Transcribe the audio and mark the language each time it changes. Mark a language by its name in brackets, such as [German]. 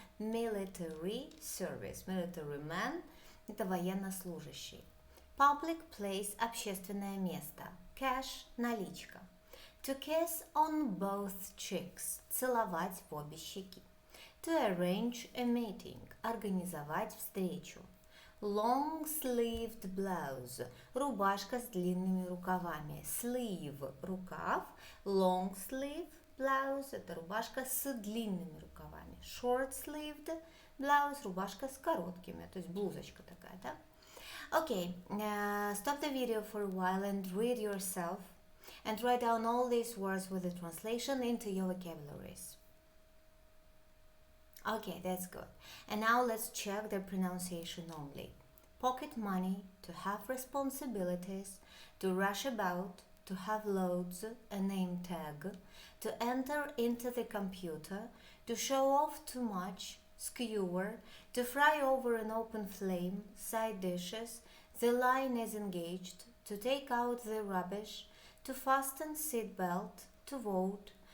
[English] Military service – military man – [Russian] это военнослужащий. [English] Public place – [Russian] общественное место. [English] Cash – наличка. To kiss on both cheeks – [Russian] целовать в обе щеки. [English] To arrange a meeting – [Russian] организовать встречу. [English] Long-sleeved blouse [Russian] – рубашка с длинными рукавами. [English] Sleeve – [Russian] рукав. [English] Long-sleeve blouse [Russian] – это рубашка с длинными рукавами. [English] Short-sleeved blouse [Russian] – рубашка с короткими, то есть блузочка такая, да? [English] Okay, stop the video for a while and read yourself and write down all these words with the translation into your vocabularies. Okay, that's good. And now let's check the pronunciation only. Pocket money, to have responsibilities, to rush about, to have loads, a name tag, to enter into the computer, to show off too much, skewer, to fry over an open flame, side dishes, the line is engaged, to take out the rubbish, to fasten seat belt, to vote,